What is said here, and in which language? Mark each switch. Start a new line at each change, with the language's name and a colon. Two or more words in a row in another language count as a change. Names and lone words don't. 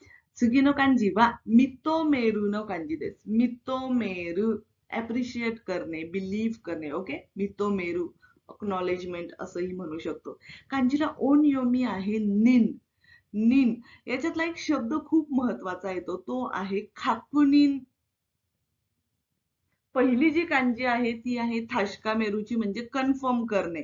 Japanese: 次の漢字は認めるの漢字です。
Marathi: 認める、appreciate करणे, believe करणे, ओके?
Japanese: 認める,
Marathi: acknowledgement असंही म्हणू शकतो. कांजीला ओनयोमी आहे निन. निन याच्यातला एक शब्द खूप महत्वाचा येतो, तो आहे खाकुनिन. पहिली जी कांजी आहे ती आहे थाशका मेरूची, म्हणजे कन्फर्म करणे.